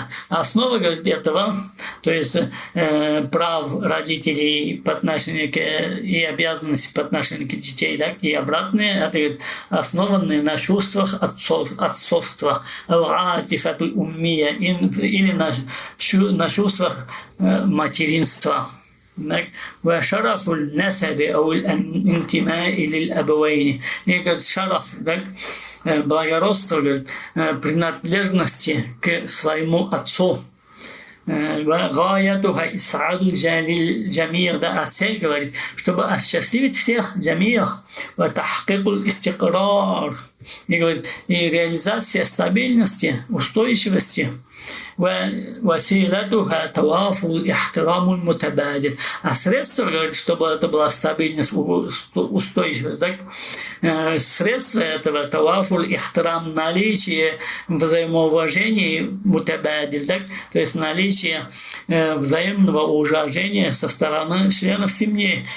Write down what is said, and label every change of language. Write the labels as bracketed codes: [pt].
[ru] Основа, говорит, этого, то есть прав родителей по отношению к и обязанности по отношению к детей, да, и обратные, это, говорит, основанные на чувствах отцовства, или на чувствах материнства. [ar] وشرف النسب أو الانتماء للأبوين. [ru] И, говорит, шараф, да, благородство, говорит, принадлежности к своему отцу. [ar] غايتها إسعاد الجميع, [ru] да, а цель, говорит, чтобы осчастливить всех джамиях, [ar] وتحقيق الاستقرار, [ru] и, говорит, и реализация стабильности, устойчивости. [ar] وسيلتها توافر الاحترام المتبادل. [ru] А средства, говорит, чтобы это была стабильность, устойчивость, так? Средства этого тавафур ихтирам, наличие взаимоуважения мутабадиль, так? То есть наличие взаимного уважения со стороны членов семьи.